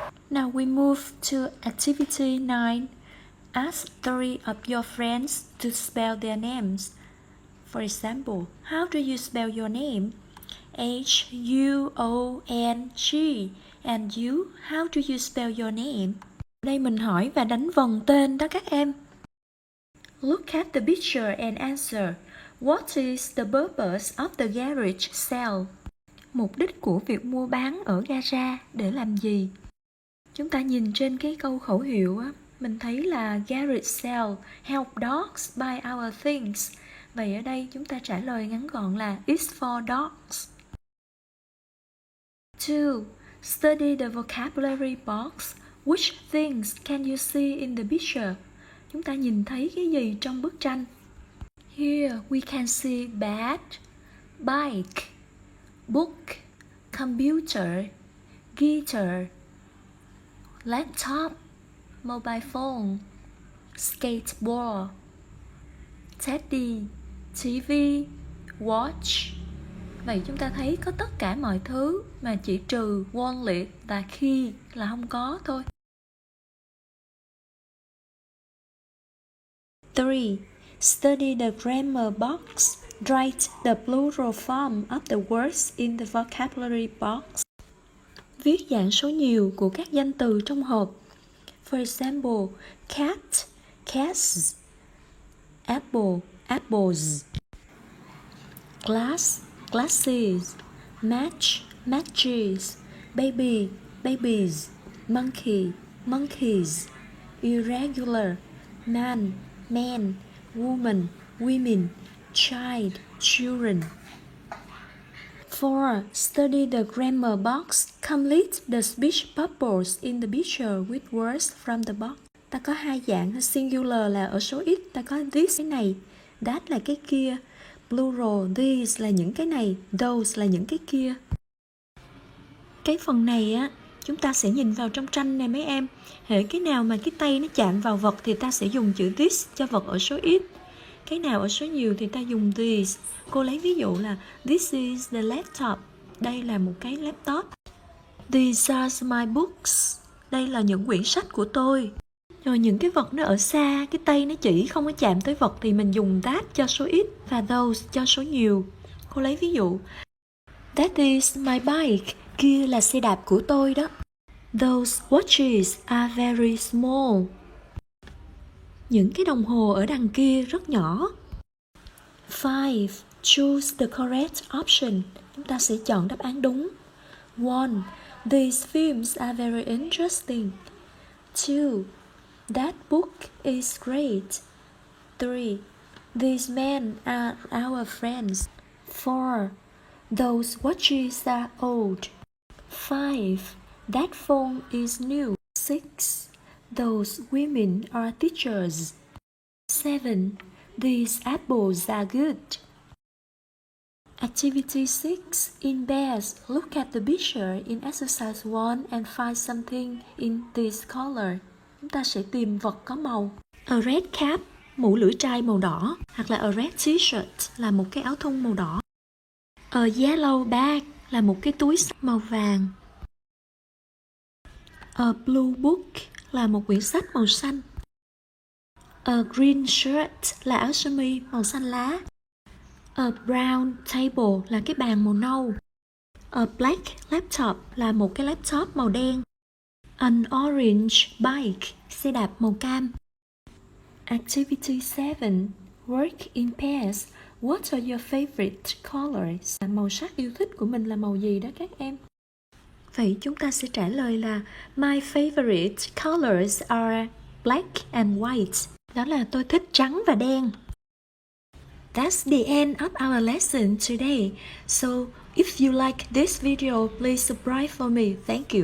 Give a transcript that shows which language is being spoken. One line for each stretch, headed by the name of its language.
English: Now we move to activity 9. Ask 3 of your friends to spell their names. For example, how do you spell your name? H-U-O-N-G. And you, how do you spell your name?
Vietnamese: Đây mình hỏi và đánh vần tên đó các em.
English: Look at the picture and answer. What is the purpose of the garage sale?
Vietnamese: Mục đích của việc mua bán ở gara để làm gì? Chúng ta nhìn trên cái câu khẩu hiệu á, mình thấy là garage sale, help dogs buy our things. Vậy ở đây chúng ta trả lời ngắn gọn là it's for dogs.
English: 2. Study the vocabulary box. Which things can you see in the picture?
Vietnamese: Chúng ta nhìn thấy cái gì trong bức tranh?
English: Here we can see bat, bike, book, computer, guitar, laptop, mobile phone, skateboard, teddy, TV, watch.
Vietnamese: Vậy chúng ta thấy có tất cả mọi thứ mà chỉ trừ wallet và key là không có thôi.
English: 3. Study the grammar box. Write the plural form of the words in the vocabulary box.
Vietnamese: Viết dạng số nhiều của các danh từ trong hộp.
English: For example, cat, cats, apple, apples, glass, glasses, match, matches, baby, babies, monkey, monkeys, irregular, man, men, woman, women, child, children. 4. Study the grammar box. Complete the speech bubbles in the picture with words from the box.
Vietnamese: Ta có hai dạng, singular là ở số ít, ta có this cái này, that là cái kia, plural, these là những cái này, those là những cái kia. Cái phần này á, chúng ta sẽ nhìn vào trong tranh này mấy em. Hễ cái nào mà cái tay nó chạm vào vật thì ta sẽ dùng chữ this cho vật ở số ít. Cái nào ở số nhiều thì ta dùng these. Cô lấy ví dụ là this is the laptop. Đây là một cái laptop. These are my books. Đây là những quyển sách của tôi. Rồi những cái vật nó ở xa, cái tay nó chỉ không có chạm tới vật thì mình dùng that cho số ít và those cho số nhiều. Cô lấy ví dụ that is my bike. Kia là xe đạp của tôi đó.
English: Those watches are very small.
Vietnamese: Những cái đồng hồ ở đằng kia rất nhỏ. 5. Choose the correct option. Chúng ta sẽ chọn đáp án đúng. 1.
English: These films are very interesting. 2. That book is great. 3. These men are our friends. 4. Those watches are old. 5. That phone is new. 6. Those women are teachers. 7. These apples are good. Activity 6. In pairs, look at the picture in exercise 1 and find something in this color.
Vietnamese: Chúng ta sẽ tìm vật có màu. A red cap, mũ lưỡi trai màu đỏ, hoặc là a red t-shirt là một cái áo thun màu đỏ. A yellow bag là một cái túi màu vàng. A blue book là một quyển sách màu xanh. A green shirt là áo sơ mi màu xanh lá. A brown table là cái bàn màu nâu. A black laptop là một cái laptop màu đen. An orange bike, xe đạp màu cam.
English: Activity 7. Work in pairs. What are your favorite colors?
Vietnamese: Màu sắc yêu thích của mình là màu gì đó các em? Vậy chúng ta sẽ trả lời là My favorite colors are black and white. Đó là tôi thích trắng và đen.
English: That's the end of our lesson today. So if you like this video, please subscribe for me. Thank you.